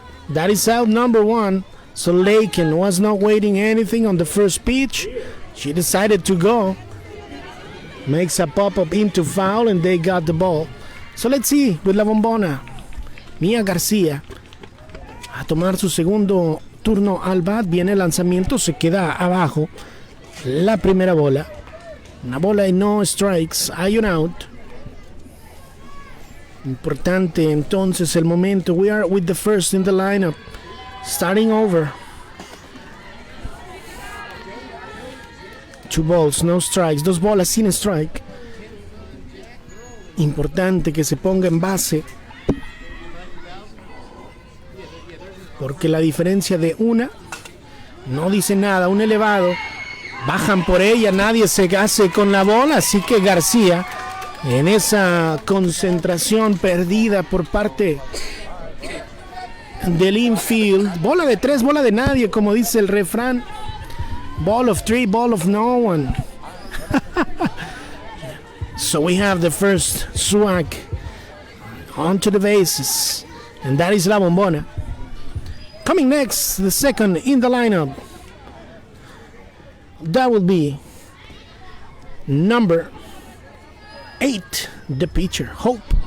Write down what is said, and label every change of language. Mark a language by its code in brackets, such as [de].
[en] That is out number 1. So Laken was not waiting anything on the first pitch. She decided to go. Makes a pop up into foul, and they got the ball. So let's see with la bombona. [es] Mia García a tomar su segundo turno al bat. Viene el lanzamiento, se queda abajo la primera bola. Una bola y no strikes. Hay un out. Importante entonces el momento. [en] We are with the first in the lineup. Starting over. 2 balls, no strikes. [es] 2 bolas sin strike. Importante que se ponga en base, porque la diferencia de una no dice nada. Un elevado, bajan por ella, nadie se hace con la bola, así que García, en esa concentración perdida por parte del infield, bola de tres, bola de nadie, como dice el refrán. [en] Ball of three, ball of no one. So we have the first swag onto the bases, and that is La Bombona. Coming next, the second in the lineup, that will be number 8, the pitcher, Hope.